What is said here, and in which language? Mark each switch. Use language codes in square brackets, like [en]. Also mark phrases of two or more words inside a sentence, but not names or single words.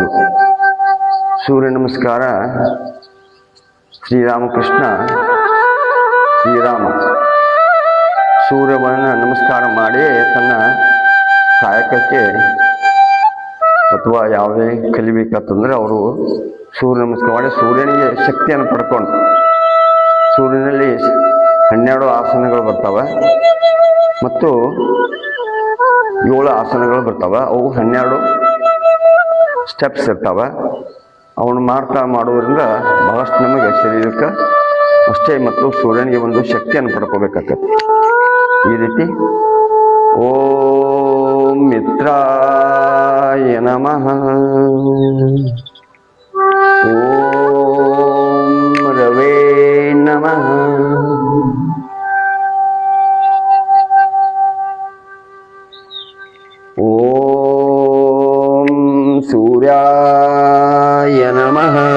[kn] ಸೂರ್ಯ ನಮಸ್ಕಾರ ಶ್ರೀರಾಮ ಸೂರ್ಯವನ್ನು ನಮಸ್ಕಾರ ಮಾಡಿ ತನ್ನ ಕಾಯಕಕ್ಕೆ ಅಥವಾ ಯಾವುದೇ ಕಲಿಬೇಕಂತಂದ್ರೆ ಅವರು ಸೂರ್ಯ ನಮಸ್ಕಾರ ಮಾಡಿ ಸೂರ್ಯನಿಗೆ ಶಕ್ತಿಯನ್ನು ಪಡ್ಕೊಂಡು, ಸೂರ್ಯನಲ್ಲಿ 12 ಆಸನಗಳು ಬರ್ತಾವೆ ಮತ್ತು 7 ಆಸನಗಳು ಬರ್ತಾವೆ. ಅವು 12 ಸ್ಟೆಪ್ಸ್ ಇರ್ತಾವೆ. ಅವನು ಮಾಡೋದ್ರಿಂದ ಬಹಳಷ್ಟು ನಮಗೆ ಶರೀರಕ್ಕೆ ಅಷ್ಟೇ ಮತ್ತು ಸೂರ್ಯನಿಗೆ ಒಂದು ಶಕ್ತಿಯನ್ನು ಪಡ್ಕೋಬೇಕಾಗ್ತದೆ. ಈ ರೀತಿ [sa] ಓಂ ಮಿತ್ರಾಯ ನಮಃ, ಓಂ ರವೇ ನಮಃ, ಓಂ ಸೂರ್ಯಾಯ ನಮಃ,